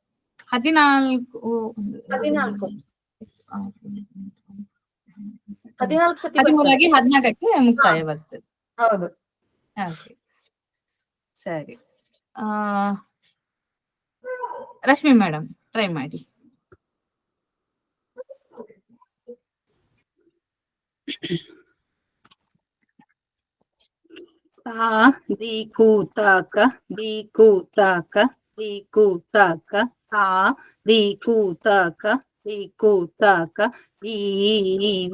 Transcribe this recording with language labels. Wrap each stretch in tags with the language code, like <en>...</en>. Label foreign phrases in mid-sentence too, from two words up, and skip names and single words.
<kn>14 ಸತಿ 14ಕ್ಕೆ ಮುಕ್ತಾಯ ಬರ್ತದೆ. ಹೌದು, ಸರಿ. ರಶ್ಮಿ ಮೇಡಮ್ ಟ್ರೈ ಮಾಡಿ. ದಿಕು ತಕ ದಿಕು ತಕ ದಿಕು ತಕ ತಾ ದಿಕು ತಕ ದಿಕು ತಕ ದೀಂ</kn>